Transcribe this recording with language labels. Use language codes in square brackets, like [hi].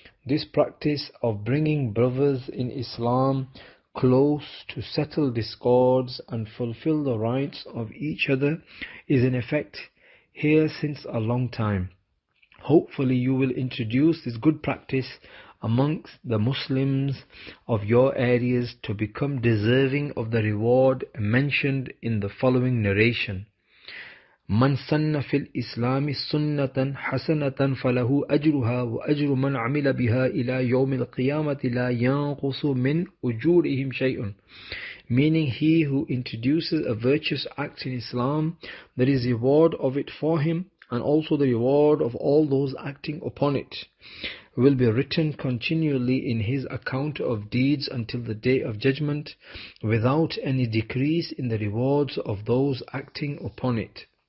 [en] This practice of bringing brothers in Islam close to settle discords and fulfill the rights of each other is in effect here since a long time. Hopefully you will introduce this good practice amongst the Muslims of your areas to become deserving of the reward mentioned in the following narration. [ar] من سن في الإسلام سنة حسنة فله أجرها وأجر من عمل بها إلى يوم القيامة لا ينقص من أجورهم شيء. [en] Meaning, he who introduces a virtuous act in Islam, there is reward of it for him, and also the reward of all those acting upon it will be written continually in his account of deeds until the day of judgment, without any decrease in the rewards of those acting upon it.